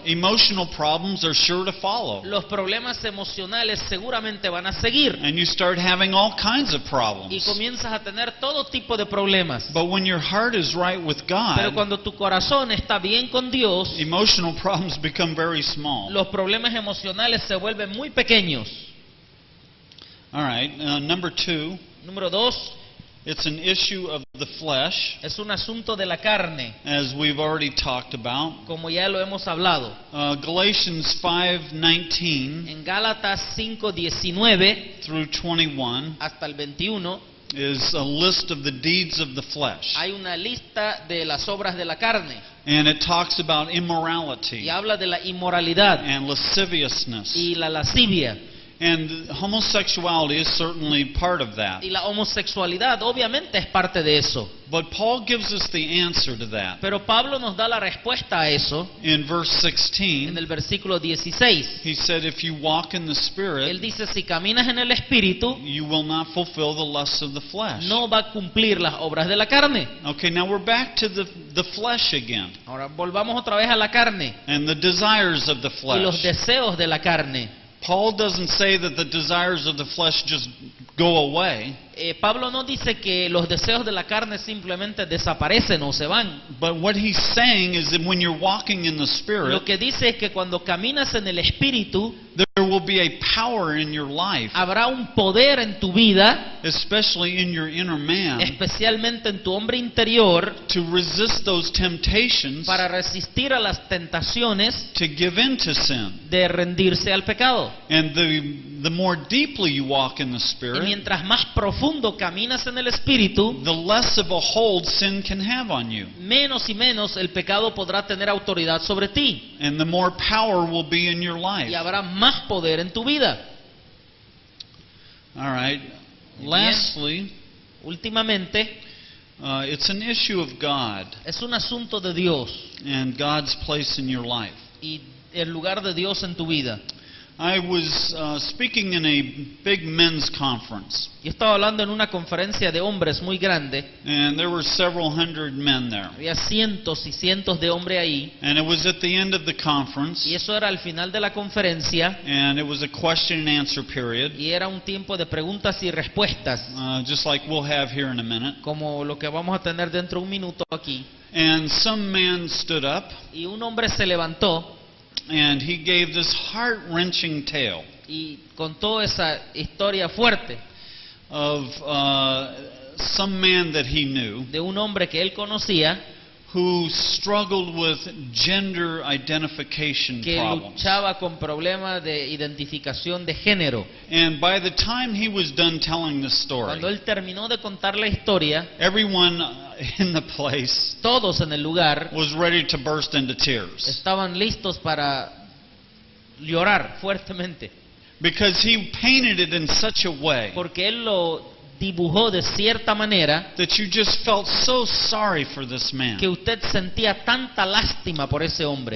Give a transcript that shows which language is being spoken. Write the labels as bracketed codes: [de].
[en] emotional problems are sure to follow. [es] los problemas emocionales seguramente van a seguir. [en] And you start having all kinds of [es] Y [en] problems. [es] comienzas a tener todo tipo de problemas. [en] But when your heart is right with [es] Pero [en] God, [es] cuando tu corazón está bien con Dios, [en] emotional problems become very small. [es] los problemas emocionales se vuelven muy pequeños. [en] All right, number 2, [es] Número 2, [en] it's an issue of the flesh, [es] es un asunto de la carne, [en] as we've already talked about. [es] como ya lo hemos hablado. [en] Galatians 5:19 [es] En Gálatas 5:19 [en] through 21 [es] hasta el 21 [en] is a list of the deeds of the flesh. [es] hay una lista de las obras de la carne [en] And it talks about [es] y [en] immorality [es] habla de la inmoralidad [en] and lasciviousness. [es] y la lascivia. [en] And homosexuality is certainly part of that. [es] Y la homosexualidad obviamente es parte de eso. [en] But Paul gives us the answer to that. [es] Pero Pablo nos da la respuesta a eso [en] In verse [es] en [en] 16, [es] el versículo 16. [en] he said, if you walk in the [es] Él [en] Spirit, [es] dice, si caminas en el Espíritu, [en] you will not fulfill the lusts of the flesh. [es] no va a cumplir las obras de la carne. [en] Okay, now we're back to the flesh again. [es] Ahora volvamos otra vez a la carne [en] And the desires of the [es] y los [en] flesh. [es] deseos de la carne. [en] Paul doesn't say that the desires of the flesh just go away. [es] Pablo no dice que los deseos de la carne simplemente desaparecen o se van. [en] But what he's saying is that when you're walking in the Spirit, [es] Lo que dice es que cuando caminas en el Espíritu, [en] there will be a power in your life, [es] habrá un poder en tu vida, [en] especially in your inner man, [es] especialmente en tu hombre interior, [en] to resist those temptations [es] para resistir a las tentaciones [en] to give in to sin. [es] de rendirse al pecado. [en] And the more deeply you walk in the [es] Y [en] Spirit, [es] mientras más profundo caminas en el Espíritu, [en] the less of a hold sin can have on you. [es] menos y menos el pecado podrá tener autoridad sobre ti. [en] And the more power will be in your life. [es] Y habrá más poder en tu vida. [en] All right. [es] Bien. [en] Lastly, [es] Últimamente, [en] it's an issue of God [es] es un asunto de Dios [en] and God's place in your life. [es] y el lugar de Dios en tu vida. [en] I was speaking in a big men's conference, [es] Yo estaba hablando en una conferencia de hombres muy grande. [en] and there were several hundred men there. [es] Había cientos y cientos de hombres ahí. [en] And it was at the end of the conference, [es] Y eso era al final de la conferencia. [en] and it was a question and answer period, [es] Y era un tiempo de preguntas y respuestas, [en] just like we'll have here in a minute. [es] como lo que vamos a tener dentro de un minuto aquí. [en] And some man stood up, [es] Y un hombre se levantó [en] and he gave this heart-wrenching tale [es] y contó esa historia fuerte [en] of some man that he knew [es] de un hombre que él conocía, [en] who struggled with gender identification [es] que [en] problems. [es] luchaba con problemas de identificación de género. [en] And by the time he was done telling the [es] Cuando [en] story, [es] él terminó de contar la historia, [en] everyone in the place [es] todos en el lugar [en] was ready to burst into tears. [es] estaban listos para llorar fuertemente, [en] Because he painted it in such a way [es] porque él lo dibujó de cierta manera [en] that you just felt so sorry for this man [es] que usted sentía tanta lástima por ese hombre